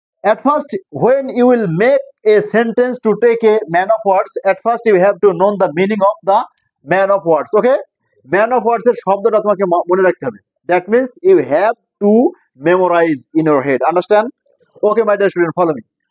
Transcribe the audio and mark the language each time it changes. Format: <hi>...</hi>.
<en>At first when you will make a sentence to take a man of words, at first you have to know the meaning of the man of words.</en> <bn>Okay, man of words এর শব্দটা তোমাকে মনে রাখতে হবে.</bn> <en>That means you have to memorize in your head. Understand? Okay, my dear student, follow me.</en>